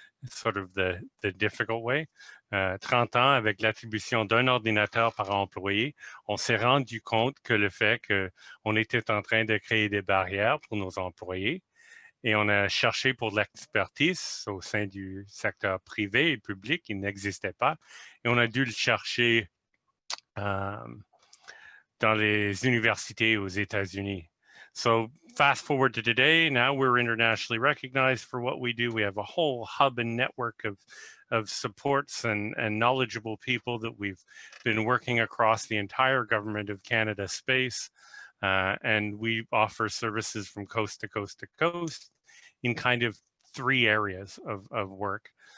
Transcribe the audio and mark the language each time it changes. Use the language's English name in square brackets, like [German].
[English] sort of the difficult way. [French] 30 ans avec l'attribution d'un ordinateur par employé, on s'est rendu compte que le fait qu'on était en train de créer des barrières pour nos employés, et on a cherché pour de l'expertise au sein du secteur privé et public, il n'existait pas, et on a dû le chercher dans les universités aux États-Unis. [English] So fast forward to today, now we're internationally recognized for what we do. We have a whole hub and network of supports and knowledgeable people that we've been working across the entire government of Canada space. And we offer services from coast to coast to coast in kind of 3 areas of work.